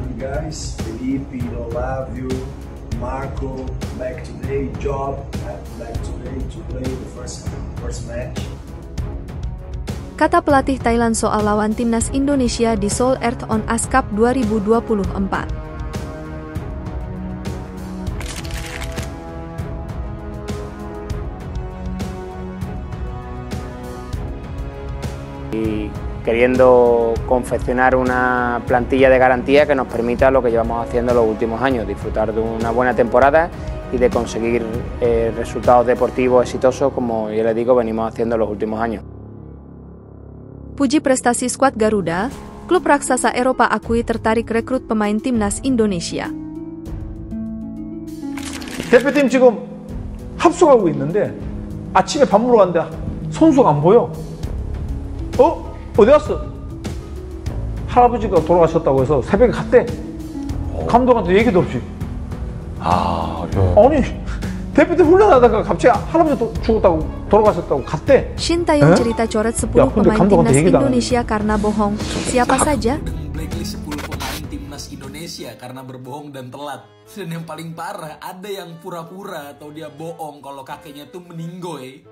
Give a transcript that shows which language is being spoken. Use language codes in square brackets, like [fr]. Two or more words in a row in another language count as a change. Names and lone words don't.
[en] guys. Felipe, Olavio, Marco, back today. Job, back today to play the first match. [id] Kata pelatih Thailand soal lawan timnas Indonesia di Seoul Earth on Ice Cup 2024. [es] Y queriendo confeccionar una plantilla de garantía que nos permita lo que llevamos haciendo los últimos años, disfrutar de una buena temporada y de conseguir resultados deportivos exitosos como ya les digo venimos haciendo los últimos años. [id] Puji prestasi skuad Garuda, klub raksasa Eropa akui tertarik rekrut pemain timnas Indonesia. [ko] 대표팀 지금 합숙하고 있는데 아침에 밥 먹으러 갔는데 선수가 안 보여. 어디 갔어? 할아버지가 돌아가셨다고 해서 새벽에 갔대. 감독한테 얘기도 없이. 아니 대표팀 훈련하다가 갑자기 할아버지 죽었다고 돌아가셨다고 갔대. [id] Shin Taeyong cerita coret 10 pemain timnas Indonesia karena bohong. Siapa saja? Blacklist 10 pemain timnas Indonesia karena berbohong dan telat. Dan yang paling parah, ada yang pura-pura atau dia bohong kalau kakeknya tuh meninggoy.